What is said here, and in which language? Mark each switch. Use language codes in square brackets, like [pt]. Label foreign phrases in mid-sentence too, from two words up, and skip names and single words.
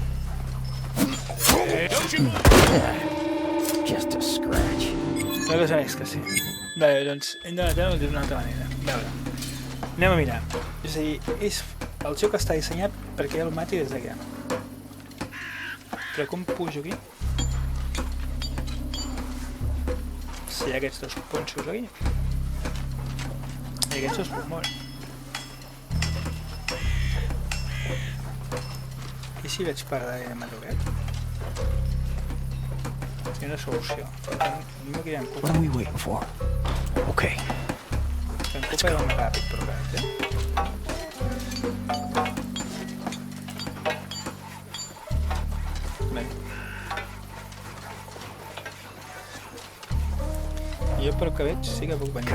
[en] Just a scratch. [ca] La cosa és que sí. Vale, doncs hem de matar-ho d'una altra manera. A veure. Anem a mirar. És a dir, el joc està dissenyat perquè ja el mati des d'aquí. Però com pujo aquí? Si hi ha aquests dos ponxos aquí. I aquests dos puc moure. I si veig per darrere mato aquest? És una solució. No me quedem [en] What are we waiting for? Okay. [ca] En culpa va més ràpid, però aquest, Bé. Jo pel que veig sí que puc venir.